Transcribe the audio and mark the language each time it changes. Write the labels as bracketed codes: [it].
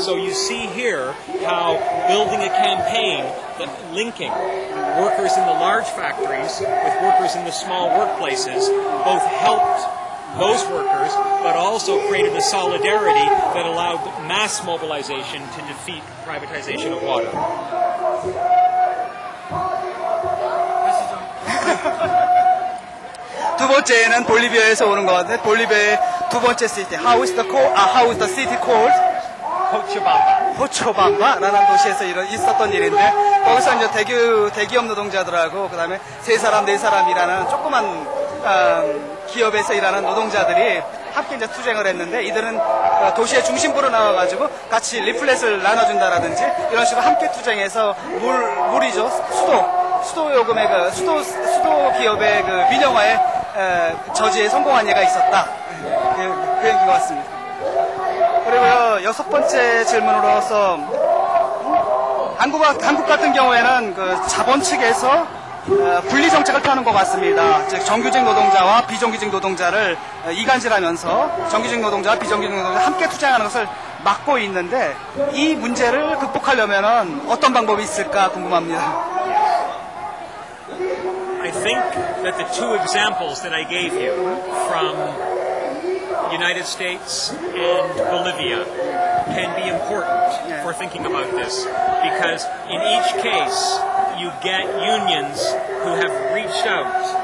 [en] So you see here how building a campaign that linking workers in the large factories with workers in the small workplaces both helped those workers, but also created a solidarity that allowed mass mobilization to defeat privatization of water. [ko] 두 번째는 볼리비아에서 오는 것 같은데 볼리비아의 두 번째 시티 [en] How is the city called? [ko] 호초밤바라는 도시에서 있었던 일인데 거기서 이제 대기업 노동자들하고 그다음에 3사람 4사람이라는 조그만 기업에서 일하는 노동자들이 함께 이제 투쟁을 했는데 이들은 도시의 중심부로 나와가지고 같이 리플렛을 나눠준다라든지 이런 식으로 함께 투쟁해서 물이죠 수도 요금의 수도 기업의 민영화에 저지에 성공한 예가 있었다. 그 얘기인 것 같습니다. 그리고요 6번째 질문으로서 한국 같은 경우에는 그 자본 측에서 분리 정책을 펴는 것 같습니다. 즉 정규직 노동자와 비정규직 노동자를 이간질하면서 정규직 노동자와 비정규직 노동자 함께 투쟁하는 것을 막고 있는데 이 문제를 극복하려면 어떤 방법이 있을까 궁금합니다. [en] I think that the 2 examples that I gave you from United States and Bolivia can be important for thinking about this, because in each case you get unions who have reached out.